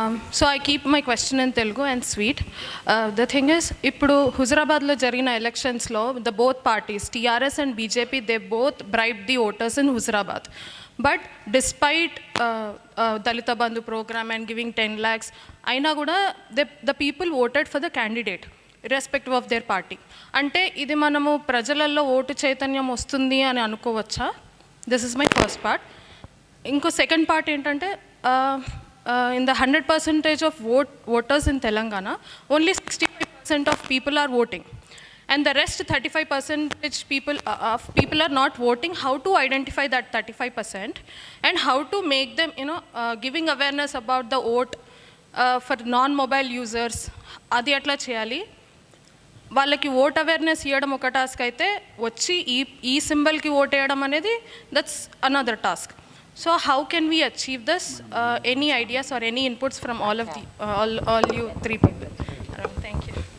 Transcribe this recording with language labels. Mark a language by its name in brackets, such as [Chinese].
[English] So I keep my question in Telugu and sweet. The thing is, [Telugu] ఇప్పుడు హుజరాబాద్లో జరిగిన ఎలక్షన్స్లో [English] both parties, TRS and BJP, they both bribed the voters in Huzurabad. But despite Dalita Bandhu program and giving 10 lakhs, [Telugu] అయినా కూడా [English] the people voted for the candidate irrespective of their party. [Telugu] అంటే ఇది మనము ప్రజలలో ఓటు చైతన్యం వస్తుంది అని అనుకోవచ్చా? [English] This is my first part. [Telugu] ఇంకో సెకండ్ పార్ట్ ఏంటంటే [English] In the 100% of voters in Telangana, only 65% of people are voting. And the rest 35% people are not voting. How to identify that 35% and how to make them, giving awareness about the vote for non-mobile users, [Telugu] adi atla cheyali. వాళ్ళకి vote awareness ఇవ్వడం ఒక task అయితే వచ్చి ఈ సింబల్కి vote వేయడం అనేది [English] That's another task. So how can we achieve this? Any ideas or any inputs from all of the all you 3 people? Thank you.